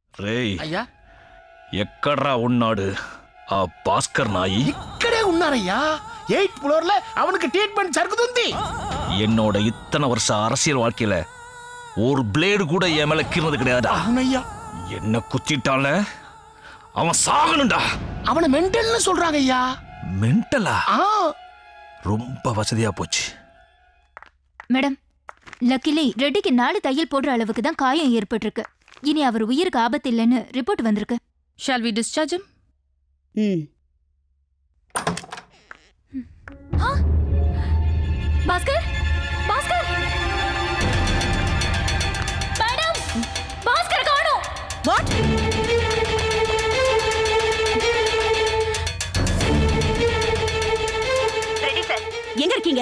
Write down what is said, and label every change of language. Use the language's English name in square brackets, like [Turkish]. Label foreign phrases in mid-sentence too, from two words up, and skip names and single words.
[Telugu] రేయ్ అయ్యా ఎక్కడ్రా ఉన్నాడు ఆ భాస్కర్ నాయి? ఇక్కడే ఉన్నారయ్యా. 8th ఫ్లోర్ல [Tamil] அவனுக்கு ட்ரீட்மெண்ட் [Telugu] జరుగుతుంది. [Tamil] என்னோட இத்தனை வருஷ அரசியல் வாழ்க்கையில ஒரு பிளேடு கூட என் மேல கீறினது கிடையாதா? [Telugu] అవునయ్యా. [Tamil] என்ன குத்திட்டான்ல அவன் சாகணும்டா. அவனை மென்டல்னு சொல்றாங்க ஐயா. மென்டலா? ஆ ரொம்ப வசதியா போச்சு. [English] madam, luckily [Tamil] ரெட்டிக்கு 4 தையல் போடுற அளவுக்கு தான் காயம் ஏற்பட்டிருக்கு. இனி அவர் உயிருக்கு ஆபத்து இல்லைன்னு ரிப்போர்ட் வந்திருக்கு. [English] Shall we discharge him? [Tamil] பாஸ்கர், பாஸ்கர், மேடம், பாஸ்கர் காணோம். வாட்? [English] ready sir. [Tamil] எங்க இருக்கீங்க?